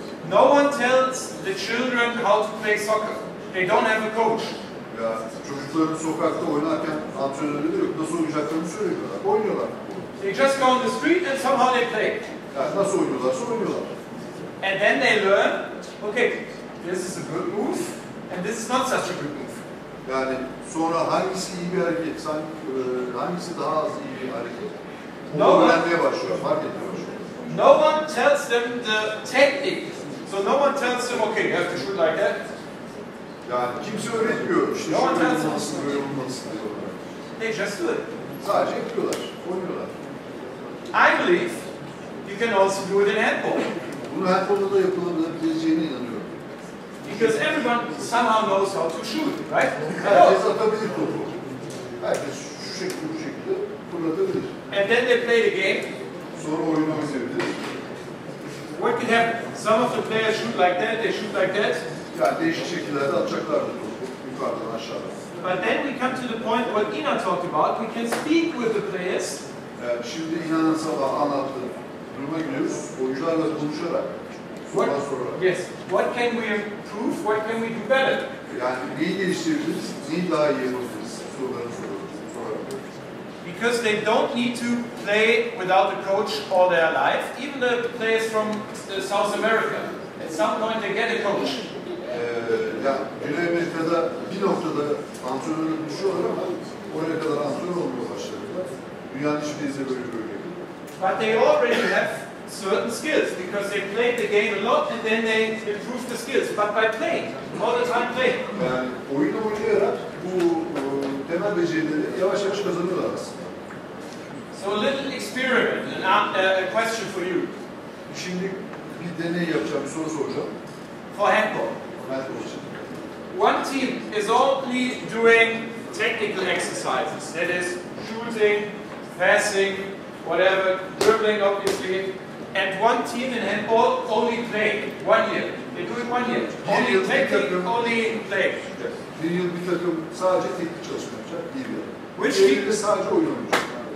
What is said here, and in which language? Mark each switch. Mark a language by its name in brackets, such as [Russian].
[English] no one tells the children how to play soccer. They don't have a coach. [Turkish] Ya çocukların sokakta oynarken antrenörleri de yok. Nasıl oynayacaklarını söylemiyorlar. Oynuyorlar. [English] They just go on the street and somehow they play. [Turkish] Yani nasıl oynuyorlarsa oynuyorlar. [English] And then they learn, okay, this is a good move and this is not such a good move. [Turkish] Yani sonra hangisi iyi bir hareket, hangisi daha az iyi bir hareket, Onu öğrenmeye başlıyor, fark etmeye başlıyor. [English] No one tells them the technique. So no one tells them, okay, you have to shoot like that. [Turkish] Yani kimse öğretmiyor. İşte [English] No one [Turkish] şöyle [English] tells them. [Turkish] olmalısın, böyle olmalısın diyorlar. [English] They just do it. [Turkish] Sadece yapıyorlar, oynuyorlar. [English] I believe you can also do it in handball. [Turkish] Bunu handbolda da yapılabileceğine inanıyorum. [English] Because everyone somehow knows how to shoot, right? [Turkish] Herkes atabilir topu. Herkes şu şekilde, bu şekilde fırlatabilir. [English] And then they play the game. [Turkish] Sonra oyunu oynayabilir. [English] What can happen? Some of the players shoot like that, they shoot like that. [Turkish] Yani değişik şekillerde atacaklardır topu. Yukarıdan aşağıdan. [English] But then we come to the point what Ina talked about. We can speak with the players. [Turkish] Yani şimdi inanın sabah anlattığım duruma giriyoruz. Oyuncularla konuşarak, sorular sorarak. [English] Yes. What can we improve? What can we do better? [Turkish] Yani neyi geliştirebiliriz, neyi daha iyi yapabiliriz sorularını sorarak. [English] Because they don't need to play without a coach all their life. Even the players from South America, at some point they get a coach. [Turkish] Yani Güney Amerika'da bir noktada antrenörle buluşuyorlar ama oraya kadar antrenör olmaya başladılar. Dünyanın hiçbirisi böyle bir bölge. [English] But they already have certain skills because they played the game a lot and then they improve the skills. But by playing, all the time playing. [Turkish] Yani oyunu oynayarak bu temel becerileri yavaş yavaş kazanıyorlar aslında. [English] So a little experiment, a question for you. [Turkish] Şimdi bir deney yapacağım, bir soru soracağım. [English] For handball. [Turkish] Handball için. [English] One team is only doing technical exercises. That is shooting, passing, whatever, dribbling obviously. And one team in handball only play 1 year. They do it 1 year. Only technique, only play. [Turkish] Bir yıl bir takım sadece teknik çalışma yapacak, bir yıl. [English] Which [Turkish] Bir [English] team? [Turkish] yıl sadece oyun oynayacak.